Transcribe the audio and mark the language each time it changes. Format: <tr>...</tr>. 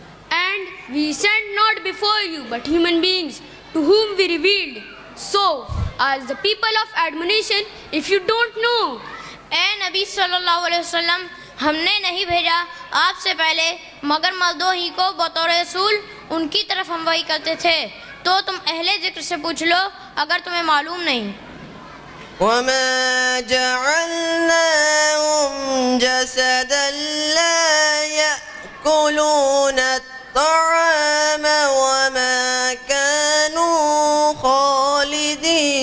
<en>And we sent not before you but human beings to whom we revealed. So, as the people of admonition, if you don't know.</en> <hi>ए नबी सल्लल्लाहु अलैहि वसल्लम, हमने नहीं भेजा आपसे पहले मगर मर्दों ही को बतौर रसूल, उनकी तरफ हम वही करते थे, तो तुम अहले जिक्र से पूछ लो अगर तुम्हें मालूम नहीं.</hi> <ar>وما جعلناهم جسدا لا يأكلون الطعام وما كانوا خالدين.</ar>